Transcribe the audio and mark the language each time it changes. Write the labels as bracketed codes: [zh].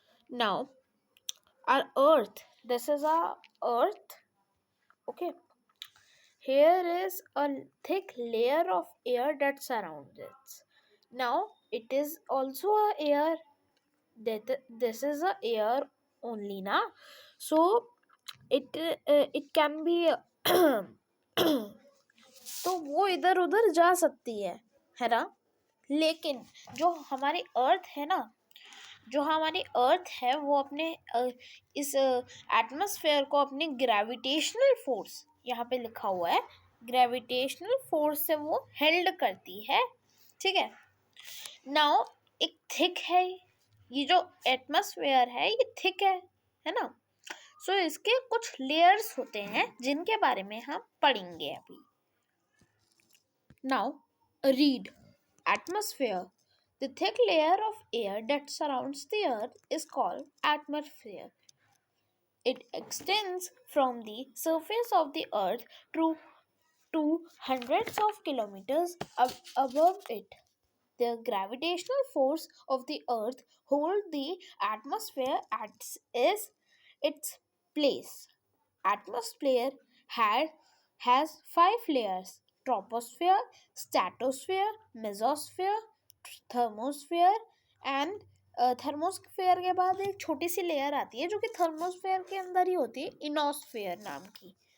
[en] Now our earth, this is our earth. Okay, here is a thick layer of air that surrounds it. Now it is also a air, that this is a air only na. So it can be [hi] तो वो इधर उधर जा सकती है ना. लेकिन जो हमारी अर्थ है ना, जो हमारी अर्थ है वो अपने इस एटमॉस्फेयर को अपनी ग्रेविटेशनल फोर्स, यहाँ पे लिखा हुआ है ग्रेविटेशनल फोर्स से वो हेल्ड करती है. ठीक है. नाउ एक थिक है, ये जो एटमॉस्फेयर है ये थिक है ना. सो इसके कुछ लेयर्स होते हैं जिनके बारे में हम पढ़ेंगे अभी. [en] Now read. Atmosphere. The thick layer of air that surrounds the earth is called atmosphere. It extends from the surface of the earth to hundreds of kilometers above it. The gravitational force of the earth holds the atmosphere at its place. Atmosphere has 5 layers: troposphere, stratosphere, mesosphere, thermosphere and [hi] thermosphere के बाद एक छोटी सी layer आती है जो कि thermosphere के अंदर ही होती है, इनोस्फेयर नाम की.